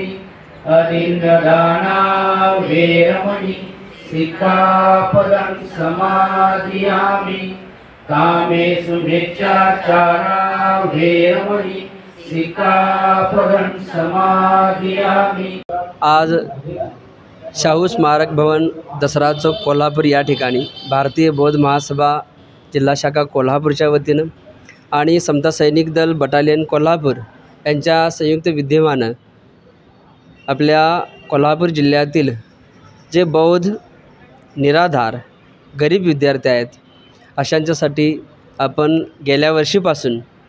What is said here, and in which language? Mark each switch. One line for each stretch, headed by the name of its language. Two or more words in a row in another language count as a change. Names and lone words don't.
Pali: अदिन्नदाना वेरमणि सिक्खापदं समादियामि। कामेषु मिथ्याचारा वेरमणि सिक्खापदं समादियामि।
Marathi: आज शाहू स्मारक भवन दसरा चौक कोल्हापूर या ठिकाणी भारतीय बौद्ध महासभा जिल्हा शाखा कोल्हापूरच्या वतीनं आणि समता सैनिक दल बटालियन कोल्हापूर यांच्या संयुक्त विद्यमानं आपल्या कोल्हापूर जिल्ह्यातील जे बौद्ध निराधार गरीब विद्यार्थी आहेत अशांच्यासाठी आपण गेल्या वर्षीपासून